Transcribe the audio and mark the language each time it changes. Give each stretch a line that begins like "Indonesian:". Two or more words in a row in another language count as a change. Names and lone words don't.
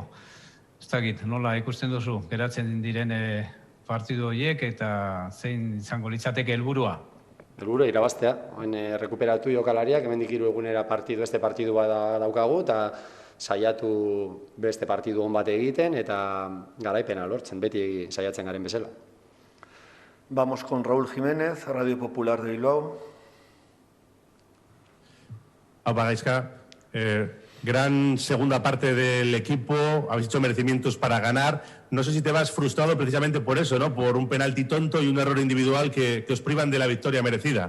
Basque: Ez dakit, nola ikusten duzu, geratzen diren partidu horiek, eta zein izango litzateke helburua? Helburua irabaztea, rekuperatu jokalariak, hemendik 3 egunera beste partidu bat daukagu, eta saiatu beste partidu on bat egiten, eta garaipena lortzen, beti saiatzen garen bezala.
Spanish: Vamos con Raúl Jiménez, Radio Popular de Bilbao. Gaizka, gran segunda parte del equipo, habéis hecho merecimientos para ganar. No sé si te vas frustrado precisamente por eso, ¿no? Por un penalti tonto y un error individual que os privan de la victoria merecida.